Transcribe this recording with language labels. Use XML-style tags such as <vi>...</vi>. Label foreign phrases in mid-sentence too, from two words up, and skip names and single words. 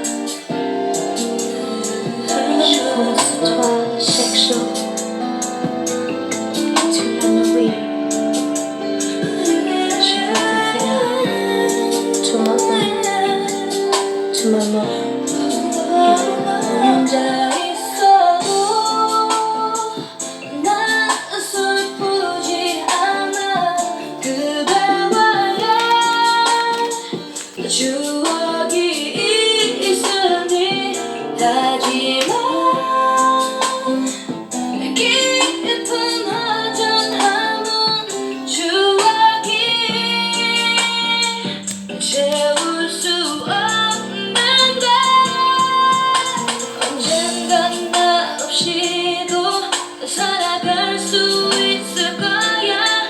<fr>Je pense à toi chaque jour. Et tu m'ennuies. Je veux te faire tout mon âme, tout mon amour.</fr> <ko>혼자 있어도 난 슬프지 않아. 그대와의 추억이 있으니 하지만 깊은 허전함은 추억이 채울 수 없는데 언젠간 나 없이도 살아갈 수 있을 거야.</ko>